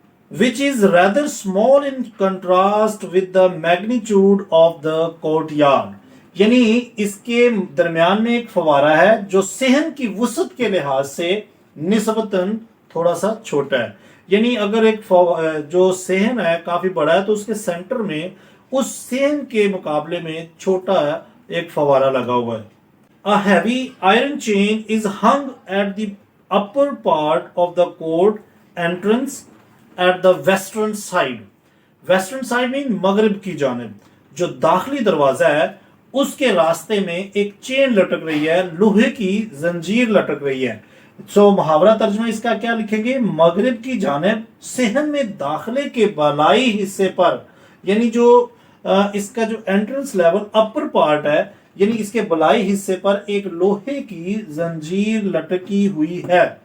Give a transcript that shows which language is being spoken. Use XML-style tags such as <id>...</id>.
<en>which is rather small in contrast with the magnitude of the courtyard,</en> <hi>यानी इसके दरमियान में एक फवारा है जो सहन की वसत के लिहाज से निस्बतन थोड़ा सा छोटा है। यानी अगर एक जो सहन है काफी बड़ा है, तो उसके सेंटर में उस सेन के मुकाबले में छोटा एक फवारा लगा हुआ है।</hi> <en>A heavy iron chain is hung at the upper part of the court entrance at the western side. Western side mean</en> <hi>मगरिब की जानिब। जो दाखिली दरवाजा है उसके रास्ते में एक चेन लटक रही है, लोहे की जंजीर लटक रही है। सो मुहावरा तर्जमा इसका क्या लिखेंगे? मगरिब की जानिब सहन में दाखिले के बालाई हिस्से पर, यानी जो इसका जो एंट्रेंस लेवल अपर पार्ट है, यानी इसके बलाई हिस्से पर एक लोहे की जंजीर लटकी हुई है।</hi>